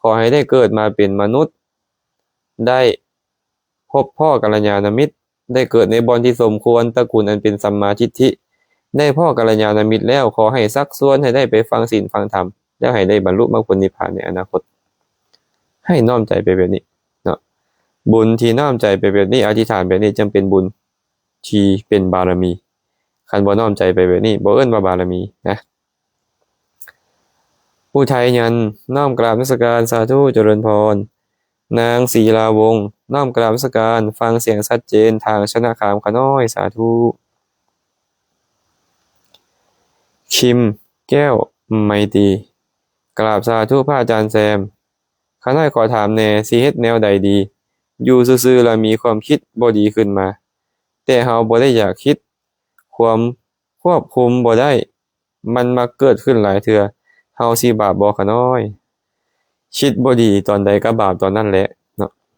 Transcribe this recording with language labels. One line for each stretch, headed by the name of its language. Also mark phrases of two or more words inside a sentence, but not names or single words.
Lao: ຂໍໃຫ້ໄດ້ເກີດມາເປັນມະນຸດ ໄດ້ພົບພໍ່ກັລະຍານມິດ ໄດ້ເກີດໃນບ່ອນທີ່ສົມຄວນ, ຕະກຸນອັນເປັນສັມມາທິດທິ, ໄດ້ພ້ອກັລະຍານມິດແລ້ວ, ຂໍໃຫ້ຊັກຊວນ, ໃຫ້ໄດ້ໄປຟັງສີນຟັງທຳ, ແລ້ວໃຫ້ໄດ້ບັນລຸມັກຜົນນິບພານໃນອະນາຄົດ. ໃຫ້ນ້ອມໃຈໄປແບບນີ້ເນາະ. ບຸນທີ່ນ້ອມໃຈໄປແບບນີ້, ອະທິດຖານແບບນີ້ ຈຶ່ງເປັນບຸນທີ່ເປັນບາລະມີ. ຄັນບໍ່ນ້ອມໃຈໄປແບບນີ້, ບໍ່ເອີ້ນວ່າບາລະມີນະ. อุทัยยัน น้อมกราบนมัสการ สາທຸ ເຈະເລິນພນ ນາງ ສີລາວົງน้ອມກາບນມັສການ ຟັງສຽງຊັດເຈນ ທາງ ຊະນະຂາມ ຂະນ້ອຍ ສາທຸ ຄິມ ແກ້ວ ໄມຕີ ກາບ ສາທຸ ພະອາຈານ ແຊມ ຂະໜ້ອຍ ຂໍຖາມແໜ່ ສິເຮັດແນວໃດດີ ຢູ່ຊື່ໆ ແລ້ວ ມີຄວາມຄິດບໍ່ດີຂຶ້ນມາ ແຕ່ເຮົາບໍ່ໄດ້ຢາກຄິດ ຄວາມຄວບຄຸມບໍ່ໄດ້ ມັນມັກເກີດຂຶ້ນຫຼາຍເທື່ອ ເຮົາສິບາປບໍ່ ຂະນ້ອຍ ຄິດບໍ່ດີຕອນໃດ ກໍບາປຕອນນັ້ນແຫຼະ ເນາະ